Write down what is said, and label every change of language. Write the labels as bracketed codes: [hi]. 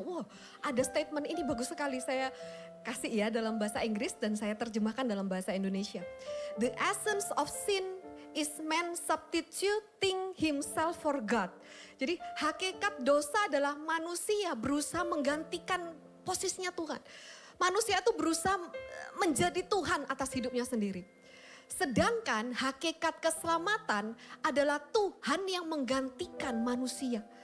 [id] Wah, ada statement ini bagus sekali. Saya kasih ya dalam bahasa Inggris dan saya terjemahkan dalam bahasa Indonesia. [en] The essence of sin is man substituting himself for God. [id] Jadi hakikat dosa adalah manusia berusaha menggantikan posisinya Tuhan. Manusia itu berusaha menjadi Tuhan atas hidupnya sendiri. Sedangkan hakikat keselamatan adalah Tuhan yang menggantikan manusia.